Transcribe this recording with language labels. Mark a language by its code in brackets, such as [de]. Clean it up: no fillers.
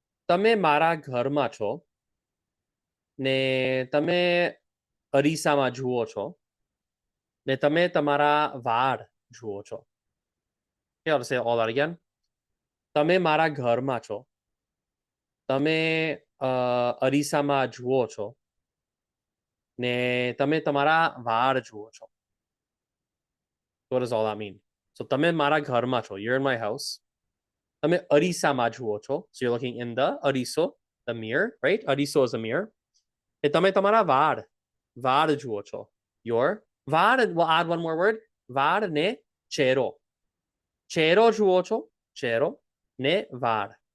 [gu] તમે મારા ઘરમાં છો ને તમે અરીસામાં જુઓ છો ને તમે તમારા વાળ જુઓ છો. [en] Okay, I'll say all that again. [gu] તમે મારા ઘરમાં છો. તમે અરીસામાં જુઓ છો ને તમે તમારા વાળ જુઓ છો. [en] What does all that mean? [gu] So તમે મારા ઘરમાં છો. [en] You're in my house. [gu] તમે અરીસામાં જુઓ છો. [en] So you're looking in the અરીસો, the mirror, right? અરીસો is a mirror. [gu] એ તમે તમારા વાળ જુઓ છો. Your વાળ, [en] we'll add one more word. [gu] વાળ ને ચહેરો. ચહેરો જુઓ છો. ચહેરો ને વાળ.